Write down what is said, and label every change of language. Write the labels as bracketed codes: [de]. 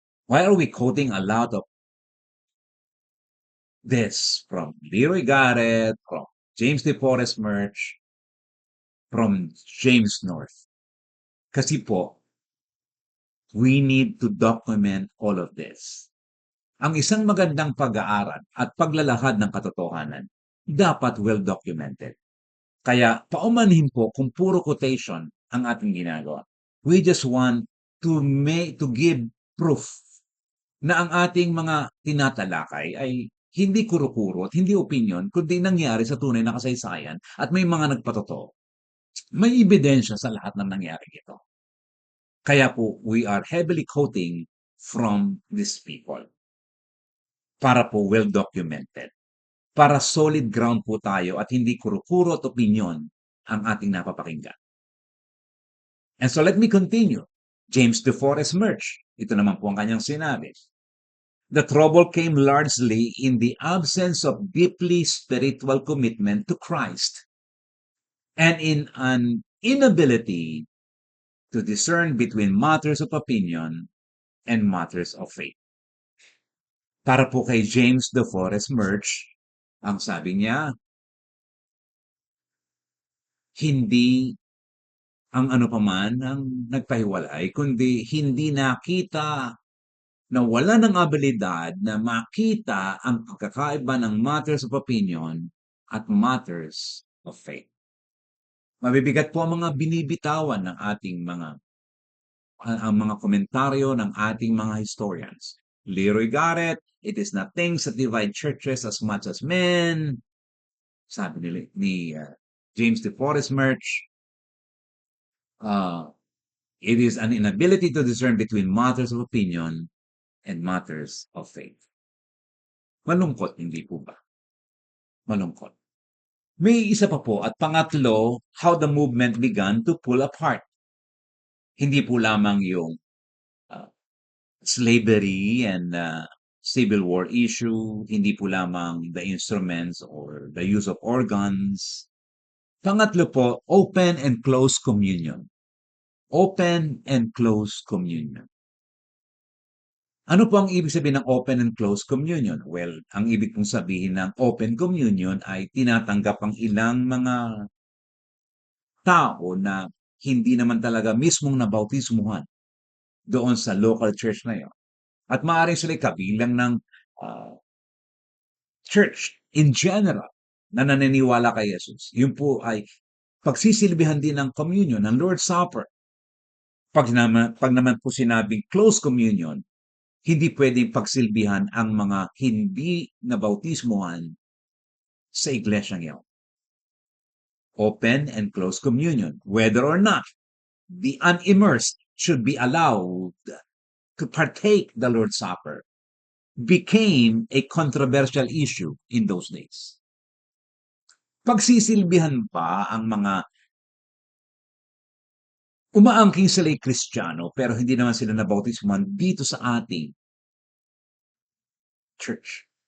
[en] Why are we quoting a lot of this from Leroy Garrett, from James De Forest Merch, from James North? [tl] Kasi po, [en] we need to document all of this. [tl] Ang isang magandang pag-aaral at paglalahad ng katotohanan, dapat [en] well documented. [tl] Kaya paumanhin po kung puro quotation ang ating ginagawa. [en] We just want to give proof [tl] na ang ating mga tinatalakay ay hindi kuro-kuro at hindi opinion, kundi nangyari sa tunay na kasaysayan at may mga nagpatotoo. May ebidensya sa lahat ng nangyari ito. Kaya po, [en] we are heavily quoting from these people. [tl] Para po [en] well documented. [tl] Para [en] solid ground [tl] po tayo at hindi kuro-kuro at opinion ang ating napapakinggan. [en] And so let me continue. James De Forest Merch. [tl] Ito naman po ang kanyang sinabi. [en] The trouble came largely in the absence of deeply spiritual commitment to Christ and in an inability to discern between matters of opinion and matters of faith. [tl] Para po kay James De Forest Merch, ang sabi niya, hindi ang ano paman ang nagpahiwalay, kundi hindi nakita na wala ng abilidad na makita ang pagkakaiba ng [en] matters of opinion [tl] at [en] matters of faith. [tl] Mabibigat po ang mga binibitawan ng ating ang mga komentaryo ng ating mga historians. [en] Leroy Garrett, "It is not things that divide churches as much as men." [tl] Sabi ni [en] James de Forest Merch, "It is an inability to discern between matters of opinion and matters of faith." [tl] Malungkot, hindi po ba? Malungkot. May isa pa po at pangatlo, [en] how the movement began to pull apart. [tl] Hindi po lamang yung uh, [en] slavery and civil war issue, [tl] hindi po lamang [en] the instruments or the use of organs. [tl] Pangatlo po, [en] open and close communion. Open and close communion. [tl] Ano po ang ibig sabihin ng open and close communion? Well, ang ibig pong sabihin ng open communion ay tinatanggap ang ilang mga tao na hindi naman talaga mismong nabautismuhan doon sa local church na yun. At maaaring sila'y kabilang ng church in general na naniniwala kay Jesus. Yun po ay pagsisilbihan din ng communion, ng Lord's Supper. Pag naman po sinabing close communion, hindi pwedeng pagsilbihan ang mga hindi nabautismuhan sa iglesyang iyon. [en] Open and close communion, whether or not the unimmersed should be allowed to partake the Lord's Supper, became a controversial issue in those days. [tl] Pagsisilbihan pa ang mga umaangking sila'y Kristiyano pero hindi naman sila nabautismuhan dito sa ating church.